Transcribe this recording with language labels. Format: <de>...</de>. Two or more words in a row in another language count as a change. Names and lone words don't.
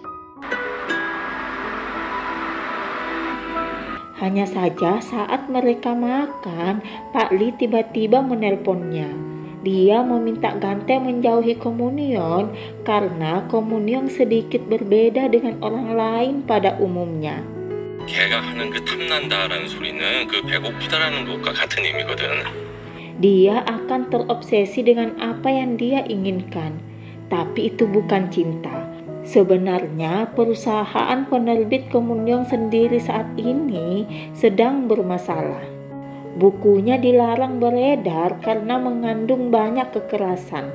<id>Hanya saja saat mereka makan, Pak Li tiba-tiba menelponnya. Dia meminta Gante menjauhi Komunyong karena Komunyong sedikit berbeda dengan orang lain pada umumnya.</id> <ko>걔가 하는 그 탐난다라는 소리는 그 배고프다라는 것과 같은 의미거든.</ko> <id>Dia akan terobsesi dengan apa yang dia inginkan, tapi itu bukan cinta. Sebenarnya perusahaan penerbit Komunyong sendiri saat ini sedang bermasalah. Bukunya dilarang beredar karena mengandung banyak kekerasan.</id>